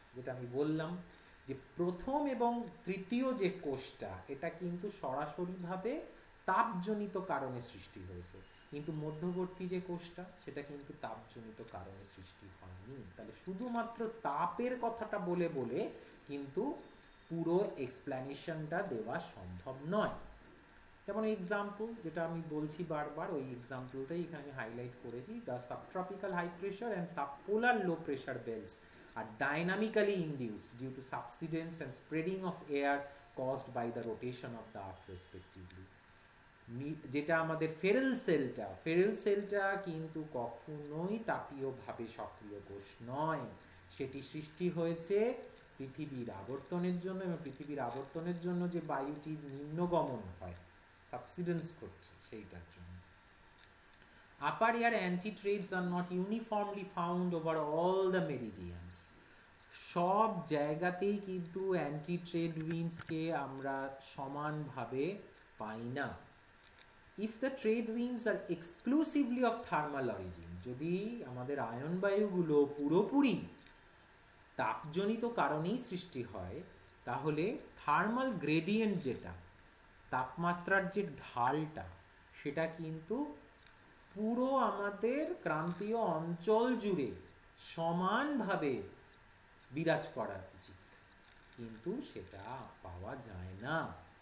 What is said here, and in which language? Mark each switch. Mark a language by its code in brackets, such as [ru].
[bn] যেটা আমি বললাম যে প্রথম এবং তৃতীয় যে কোষটা, এটা কিন্তু সরাসরিভাবে তাপজনিত কারণে সৃষ্টি হয়েছে, কিন্তু মধ্যবর্তী যে কোষটা, সেটা কিন্তু তাপজনিত কারণে সৃষ্টি হয়নি। তাহলে শুধুমাত্র তাপের কথাটা বলে বলে কিন্তু পুরো এক্সপ্লেনেশনটা দেওয়া সম্ভব নয়। যেমন এক্সাম্পল যেটা আমি বলছি বারবার, ওই এক্সাম্পলটাই এখানে আমি হাইলাইট করেছি। [en] The subtropical high pressure and subpolar low pressure belts are dynamically induced due to subsidence and spreading of air caused by the rotation of the earth respectively. [bn] যেটা আমাদের ফেরেল সেলটা কিন্তু কখনোই তাপীয়ভাবে সক্রিয় কোষ নয়। সেটি সৃষ্টি হয়েছে পৃথিবীর আবর্তনের জন্য, এবং পৃথিবীর আবর্তনের জন্য যে বায়ুটির নিম্নগমন হয়, সাবসিডেন্স করছে, সেইটার জন্য। [en] Upper air antitrades are not uniformly found over all the meridians. [bn] সব জায়গাতেই কিন্তু অ্যান্টিট্রেড উইন্ডসকে আমরা সমানভাবে পাই না। [en] If the trade winds are exclusively of thermal origin, [bn] যদি আমাদের আয়ন বায়ুগুলো পুরোপুরি তাপজনিত কারণেই সৃষ্টি হয়, তাহলে থার্মাল গ্রেডিয়েন্ট, যেটা তাপমাত্রার যে ঢালটা, সেটা কিন্তু পুরো আমাদের ক্রান্তীয় অঞ্চল জুড়ে সমানভাবে বিরাজ করা উচিত, কিন্তু সেটা পাওয়া যায় না।